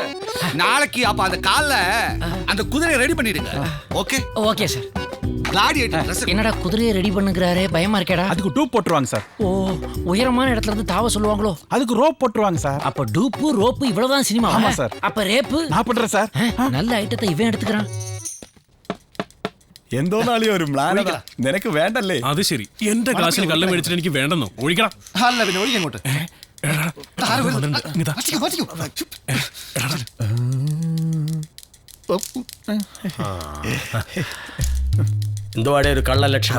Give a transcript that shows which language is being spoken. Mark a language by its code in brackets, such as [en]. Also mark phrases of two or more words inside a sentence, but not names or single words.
[ta] நாளைக்கு அப்ப அந்த கால்ல அந்த குதிரையை ரெடி பண்ணிடுங்க. ஓகே ஓகே சார். கிளாடியேட்டர். என்னடா குதிரையை ரெடி பண்ணுங்கறாரே, பயமா இருக்கேடா? அதுக்கு டூப் போட்டுருவாங்க சார். ஓ, உயரமான இடத்துல இருந்து தாவ சொல்லுவாங்களோ? அதுக்கு ரோப் போட்டுருவாங்க சார். அப்ப டூப்பு ரோப்பு இவ்வளவுதான் சினிமா? ஆமா சார். அப்ப ரேப்பு நான் பண்றேன் சார். நல்ல ஐட்டத்தை இவன் எடுத்துக்கிறான். [ml] എന്തോ നാളെ ഒരു മ്ലാനത നിനക്ക് വേണ്ടല്ലേ? അത് ശരി. എന്റെ ക്ലാസ്സിൽ കള്ളം മേടിച്ചിട്ട് എനിക്ക് വേണ്ടെന്നോ? ഒഴിക്കണം. അല്ല പിന്നെ ഒഴിക്കാൻ ഇങ്ങോട്ട്. എന്തുവാടേ ഒരു കള്ള ലക്ഷണം?